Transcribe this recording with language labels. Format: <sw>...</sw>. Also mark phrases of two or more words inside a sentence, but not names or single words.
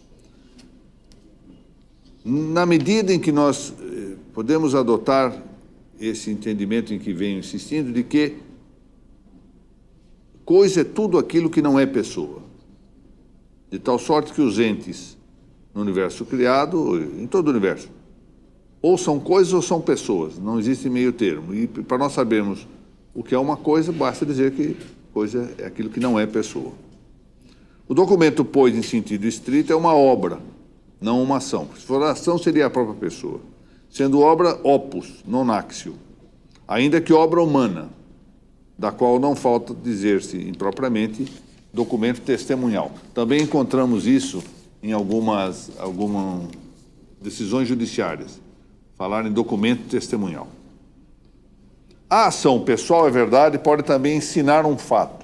<pt>Na medida em que nós podemos adotar esse entendimento em que venho insistindo, de que coisa é tudo aquilo que não é pessoa, de tal sorte que os entes no universo criado, em todo o universo, ou são coisas ou são pessoas, não existe meio termo. E para nós sabermos o que é uma coisa, basta dizer que coisa é aquilo que não é pessoa. O documento, pois, em sentido estrito, é uma obra, não uma ação. Se for ação, seria a própria pessoa. Sendo obra,</pt> <la>opus, non actio,</la> <pt>ainda que obra humana, da qual não falta dizer-se impropriamente documento testemunhal. Também encontramos isso em algumas decisões judiciárias, falar em documento testemunhal. A ação pessoal, é verdade, pode também ensinar um fato.</pt>